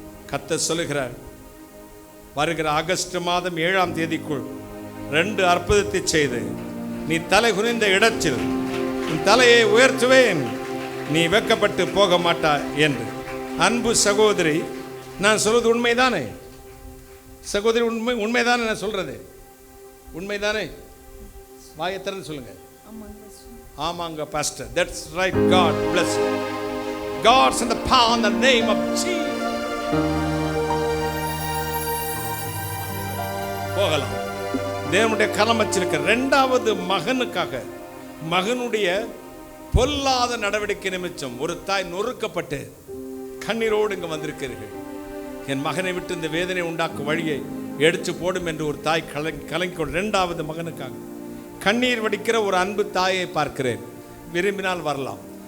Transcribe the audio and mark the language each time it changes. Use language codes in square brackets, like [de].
[ta] கர்த்தர் சொல்லுகிறார், வருகிற ஆகஸ்ட் மாதம் 7ஆம் தேதிக்குள் 2 அற்புதத்தை செய்து நீ தலை குனிந்த இடத்தில் உன் தலையை உயர்த்துவேன், நீ வெட்கப்பட்டு போக மாட்டாய் என்று. அன்பு சகோதரி, நான் சொல்வது உண்மைதானே? சகோதரி, உண்மைதானே? நான் சொல்றது உண்மைதானே? வாயை திறந்து சொல்லுங்க. ஆமாங்க pastor, [en] that's right. God bless you. God's in the power in the name of Jesus. [ta] போகலாம். தேவனுடைய கரம் வச்சிருக்க 2வது மகனுக்காக, மகனுடைய பொல்லாத நடவடிக்கை நிமித்தம் ஒரு தாய் நொறுக்கப்பட்டு கண்ணீரோடு இங்க வந்திருக்கிறீர்கள். என் மகனை விட்டு இந்த வேதனை உண்டாக்கும் வழியை எடுத்து போடும் என்று ஒரு தாய் கலங்கி 2வது மகனுக்காக கண்ணீர் வடிக்கிற ஒரு அன்பு தாயை பார்க்கிறேன். விரும்பினால் வரலாம்.